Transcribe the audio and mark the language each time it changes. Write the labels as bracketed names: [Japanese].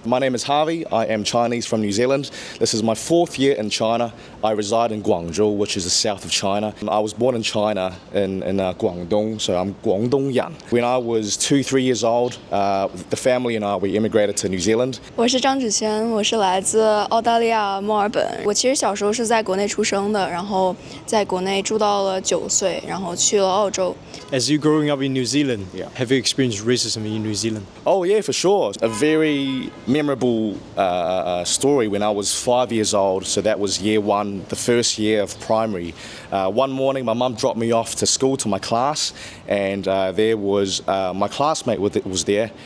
[English] My name is Harvey. I am Chinese from New Zealand. This is my 4th year in China. I reside in Guangzhou, which is the south of China. I was born in China in Guangdong, so I'm Guangdongyan. When I was 2-3 years old, the family and I, we immigrated to New Zealand. [Chinese] 我是张芷萱，我是来自澳大利亚墨尔本。我其实小时候是在国内出生的，然后在国内住到了9岁，然后去了澳洲。 [English] As you growing up in New Zealand, Yeah. have you experienced racism in New Zealand? Oh yeah, for sure. A very memorable story when I was 5 years old. So that was year one, the first year of primary. One morning, my mum dropped me off to school to my class, and there was my classmate was there.